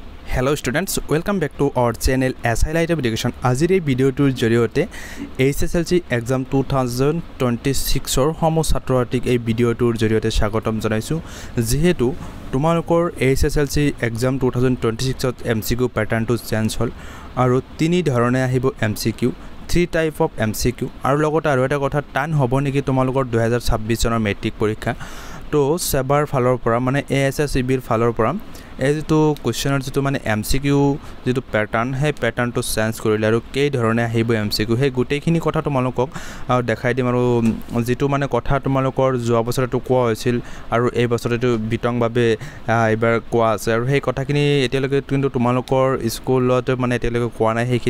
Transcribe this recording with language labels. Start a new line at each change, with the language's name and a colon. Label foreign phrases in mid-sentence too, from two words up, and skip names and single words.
English: Hello students, welcome back to our channel SI Light of Education.
Assamese: আজিৰ এই ভিডিঅ' টোৰ জৰিয়তে
English: HSLC exam 2026
Assamese: আৰু সমূহ ছাত্ৰ-ছাত্ৰীক এই ভিডিঅ' টোৰ জৰিয়তে স্বাগতম জনাইছোঁ যিহেতু তোমালোকৰ HSLC exam 2026 ot
English: MCQ pattern
Assamese: টো চেঞ্জ হ'ল আৰু তিনি ধৰণে আহিব MCQ
English: three type of MCQ
Assamese: আৰু লগতে আৰু এটা কথা তান হ'ব নেকি তোমালোকৰ 2026 জনৰ মেট্ৰিক পৰীক্ষাটো সেইবাৰ ফালৰ পৰা মানে ASSEB ৰ ফালৰ পৰা mane ASSEB ir falor pora এই যেটো কোশ্চেনৰ যেটো মানে এমসিকিউ যেটো প্যাটাৰ্ন হে প্যাটাৰ্নটো চেঞ্জ কৰিলে আৰু কেই ধৰণে আহিব এমসিকিউ হে গুটেইখিনি কথা তোমালোকক দেখাই দিম আৰু যেটো মানে কথা তোমালোকৰ যোৱা বছৰটো কোৱা হৈছিল আৰু এই বছৰটো বিতংভাৱে এবাৰ কোৱা আছে আৰু সেই কথাখিনি এতিয়ালৈকে কিন্তু তোমালোকৰ স্কুলত মানে এতিয়ালৈকে কোৱা নাই সেইখিনি